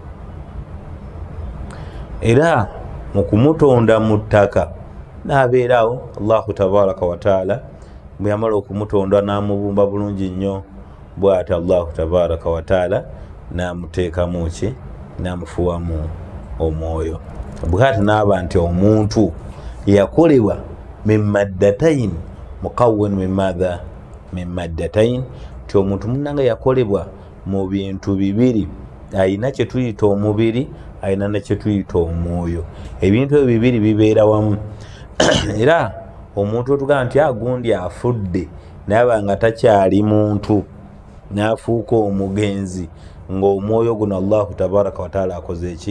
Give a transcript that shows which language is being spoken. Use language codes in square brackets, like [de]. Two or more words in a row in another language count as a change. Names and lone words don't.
[lg] Era mu kumutonda mu ttaka n'abeerawo [ar] الله تبارك وتعالى [lg] bwe yamala okumutonda n'amubumba bulungi nnyo, bw'ati [ar] الله تبارك وتعالى [lg] n'amuteekamu ki? N'amufuwamu omwoyo. Bw'ati n'aba nti omuntu yakolebwa [ar] من مادتين مكون من ماذا? من مادتين. [lg] Ti omuntu munnanga yakolebwa mu bintu bibiri, ayina kye tuyita omubiri, ayina ne kye tuyita omwoyo. Ebintu ebyo bibiri bibeera wamu. Era omuntu otugamba nti agundi afudde naaba nga takyali muntu, n'afuuka omugenzi, ng'omwoyo guno [ar] الله تبارك وتعالى [lg] akoze ki?